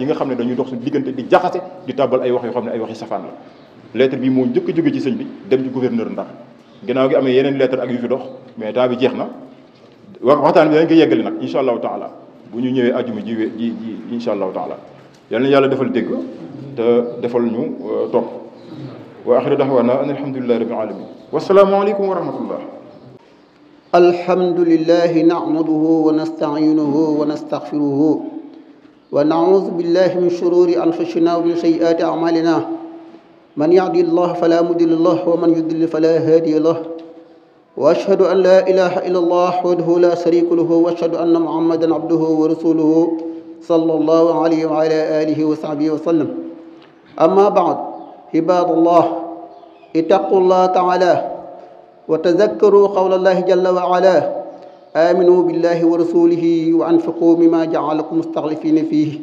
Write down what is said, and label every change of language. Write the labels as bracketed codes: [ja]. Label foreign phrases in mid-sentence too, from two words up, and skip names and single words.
[wo] nga xam ne dañuy dox suñu diggante di jaxase di tàbbal ay wax yoo xam ne ay waxi safaan la lettre bi moo njëkk a jóge ci sëñ bi dem ci gouverneur Ndar ginnaaw gi amee yeneen lettre ak yu fi dox [fr] mais temps [wo] bi jeex na waxtaan bi dañ koy yeggali nag [ar] إن شاء الله تعالى [wo] bu ñu ñëwee ajuma ji [ar] إن شاء الله تعالى [wo] yal na yàlla defal dégg te defal ñu topp [ar] وآخر دعوانا أن الحمد لله رب العالمين والسلام عليكم ورحمة الله الحمد لله نعمده ونستعينه ونستغفره ونعوذ بالله من شرور أنفسنا ومن سيئات أعمالنا من يهدي الله فلا مضل له ومن يضلل فلا هادي له وأشهد أن لا إله إلا الله وحده لا شريك له وأشهد أن محمدا عبده ورسوله صلى الله عليه وعلى آله وصحبه وسلم أما بعد عباد الله اتقوا الله تعالى وتذكروا قول الله جل وعلا آمنوا بالله ورسوله وأنفقوا مما جعلكم مستخلفين فيه.